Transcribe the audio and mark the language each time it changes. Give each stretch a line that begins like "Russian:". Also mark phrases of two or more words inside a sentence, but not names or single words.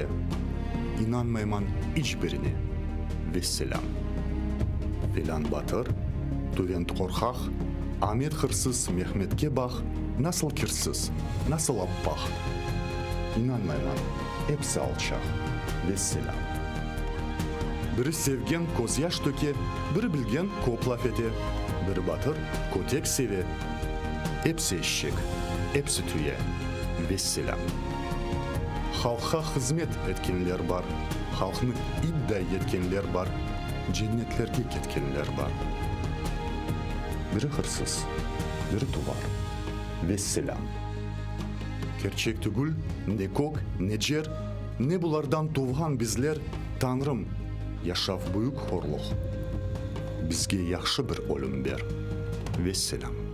Crimean Tatar: İnanmayman hiçbirine. Vesselam. Filan batır, Tuvent korkak, Ahmet hırsız, Mehmetke bak. Nasıl kirsіз, nasıl appak. İnanmayman, hepsi alçak. Vesselam. Biri sevgen koz yaş töke, biri bilgen kop laf ete. Biri batır, kotek seve. Hepsi eşek, hepsi tüye. Vesselam. Halka hizmet etkenler var. Halkını iddia etkenler var. Cennetlerge ketkenler var. Biri hırsız, biri tuvar. Vesselam. Gerçek tügül, ne kok, ne cer, ne bulardan tuğhan bizler, Tanrım, yaşaf büyük horluq. Bizge yaxşı bir ölüm ber. Vesselam.